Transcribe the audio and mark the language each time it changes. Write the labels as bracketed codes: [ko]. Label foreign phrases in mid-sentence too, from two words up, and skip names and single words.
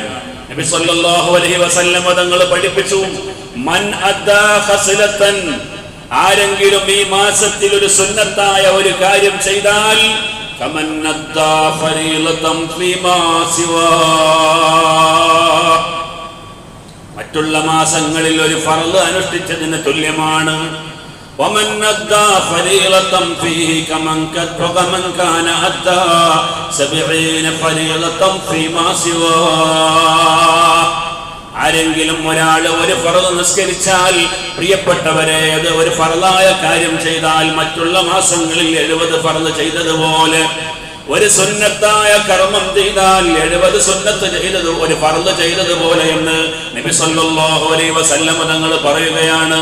[ml] നബി [ar] صلى الله عليه وسلم [ml] തങ്ങൾ പഠിപ്പിച്ചു, [ar] من أدى خصلة, [ml] ആരെങ്കിലും ഈ മാസത്തിൽ ഒരു സുന്നത്തായ ഒരു കാര്യം ചെയ്താൽ [ar] كمن أدى فريضة فيما سوى, [ml] മറ്റുള്ള മാസങ്ങളിൽ ഒരു ഫർള് അനുഷ്ഠിച്ചതിന് തുല്യമാണ്. [ar] ومن أدى فريضة فيه كمن كان أدى 70 فريضة فيما سواه. [ml] ആരെങ്കിലും ഒരാൾ ഒരു ഫർള് നിസ്കരിച്ചാൽ, പ്രിയപ്പെട്ടവരെ, അത് ഒരു ഫർളായ കാര്യം ചെയ്താൽ മറ്റുള്ള മാസങ്ങളിൽ 70 ഫർള് ചെയ്തതുപോലെ, ഒരു സുന്നത്തായ കർമ്മം ചെയ്താൽ 70 സുന്നത്ത് ചെയ്തത് ഒരു ഫർള് ചെയ്തതുപോലെ എന്ന് നബി [ar] صلى الله عليه وسلم [ml] തങ്ങൾ പറയുകയാണ്.